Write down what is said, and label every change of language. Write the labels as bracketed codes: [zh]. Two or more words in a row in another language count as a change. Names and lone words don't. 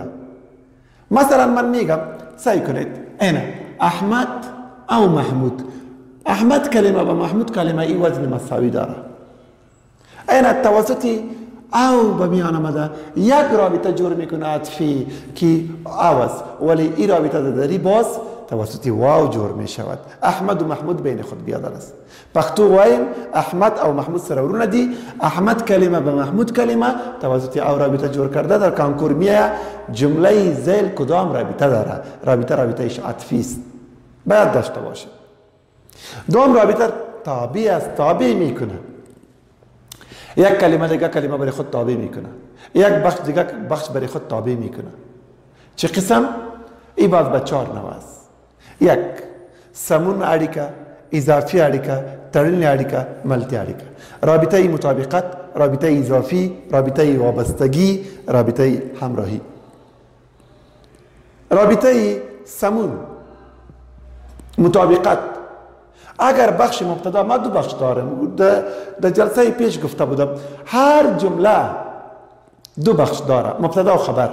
[fa] مثلا من میگم سعی کنید اینه احمد او محمود، احمد کلمه و محمود کلمه این وزن مساوی داره. اینه توسطی او به میان آمده یک رابطه جور میکنه عطفی که او است، ولی این رابطه داری باز توسط واو جور می شود. احمد و محمود بین خود بیادر است. پختو وایم [ps] احمد او محمود سره ورونه دي، [fa] احمد کلمه به محمود کلمه توسط او رابطه جور کرده. در کانکور میه جمله زیل کدام رابطه داره، رابطه ایش عطفی است، باید داشته باشه. دوم رابطه تابع است، تابع میکنه. یک کلمه دیگه کلمه برای خود تابع میکنه، یک بخش دیگه بخش برای خود تابع میکنه. چه قسم؟ ای باز به 4 نوع است. [ps] یک سمون اړیکه، اضافي اړیکه، تړلې اړیکه، ملتي اړیکه. [fa] رابطه مطابقت، رابطه اضافي، رابطه وابستگی، رابطه همراهی. رابطه سمون مطابقت، اگر بخش مبتدا، ما دو بخش دارم، در جلسه پیش گفته بودم هر جمله دو بخش داره، مبتدا و خبر.